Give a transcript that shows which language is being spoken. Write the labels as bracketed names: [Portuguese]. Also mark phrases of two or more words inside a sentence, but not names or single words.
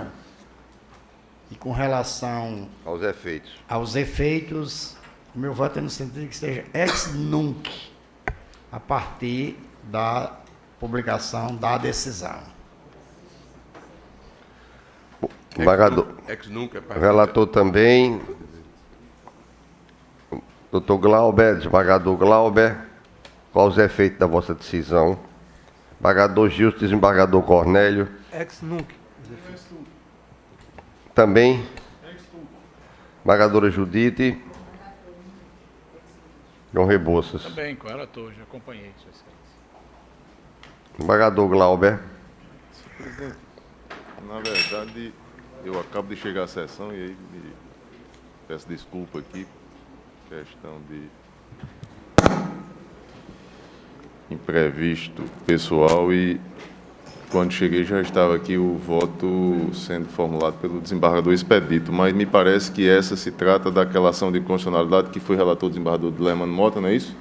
[Portuguese] E com relação aos efeitos, o meu voto é no sentido de que seja [Latin] ex nunc, [Portuguese] a partir da publicação da decisão. Embargador, relator também. Doutor Glauber, desembargador Glauber, quais os efeitos da vossa decisão? Embargador Gilson, desembargador Cornélio. [Latin] Ex nunc. [Portuguese] Também. Embargadora Judite. João Rebouças. Também, com ela estou, já acompanhei, Sua Excelência. Embargador Glauber. Na verdade, eu acabo de chegar à sessão e aí peço desculpa aqui Questão de imprevisto pessoal e quando cheguei já estava aqui o voto sendo formulado pelo desembargador Expedito, mas me parece que essa se trata daquela ação de constitucionalidade que foi relator do desembargador Lermano Mota, não é isso?